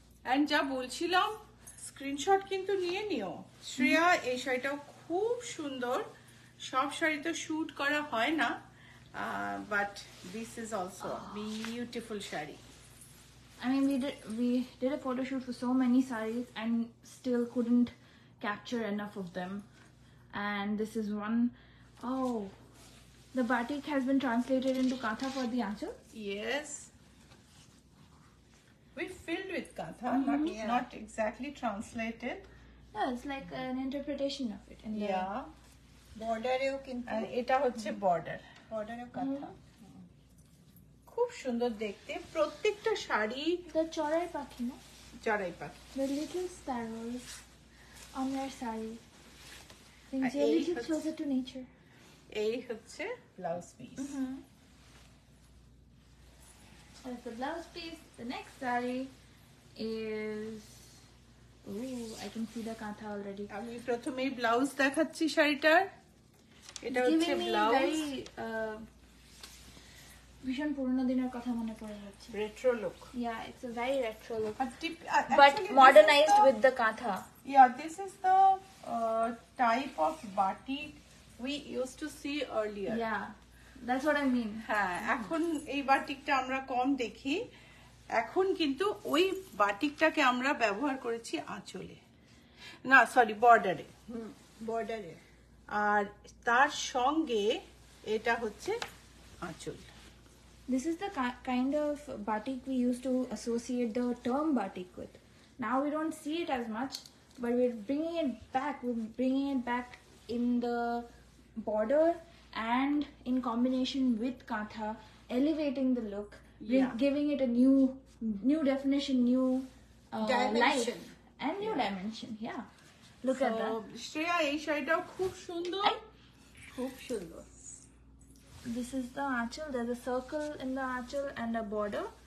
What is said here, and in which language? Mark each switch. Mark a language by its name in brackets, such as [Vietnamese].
[Bangla] And যা বলছিলাম screenshot কিন্তু নিয়ে নিও। শ্রেয়া এই শাড়িটাও খুব সুন্দর। সব শাড়ি তো শুট করা হয় না, [English] But this is also beautiful sari. I mean, we did a photo shoot for so many saris and still couldn't capture enough of them. And this is one. Oh, the batik has been translated into Katha for the achal. Yes. We filled with Katha, not exactly translated. Yeah, it's like an interpretation of it. In the, Yeah. [Bangla] বর্ডারেও কিন্তু And এটা হচ্ছে border. বর্ডারেও কাঁথা। খুব সুন্দর দেখতে প্রত্যেকটা sari. [English] The chorai pakhi, no? [Bangla] চড়াই পাখি। [English] The little sparrows on their sari. Brings [Bangla] এই [English] you a little [Bangla] হচ্ছে- [English] closer to nature. [Bangla] এই হচ্ছে blouse piece. [English] That's the blouse piece. The next sari is. Ooh, I can see the Katha already. [Bangla] আমি প্রথমেই blouse দেখাচ্ছি শাড়িটার। এটা হচ্ছে [English] Giving me [Bangla] ব্লাউজ, very ভীষণ পুরনো দিনের কথা মনে পড়ে যাচ্ছে। [English] Retro look. Yeah, it's a very retro look. But But modernized with the Katha. Yeah, this is the type of batik we used to see earlier. Yeah, that's what I mean. [Bangla] হ্যাঁ, এখন এই বাটিকটা আমরা কম দেখি। এখন কিন্তু ওই বাটিকটাকে আমরা ব্যবহার করেছি আঁচলে, না সরি বর্ডারে। বর্ডারে। আর তার সঙ্গে এটা হচ্ছে আঁচল। [English] This is the kind of batik we used to associate the term batik with. Now we don't see it as much, but we're bringing it back. We're bringing it back in the border and in combination with Katha, elevating the look, Yeah. giving it a new definition, new Dimension. life, and new dimension. Yeah, look at that. [Bangla] Shreya এই শাড়িটাও খুব সুন্দর, খুব সুন্দর। [English] This is the achal. There's a circle in the achal and a border.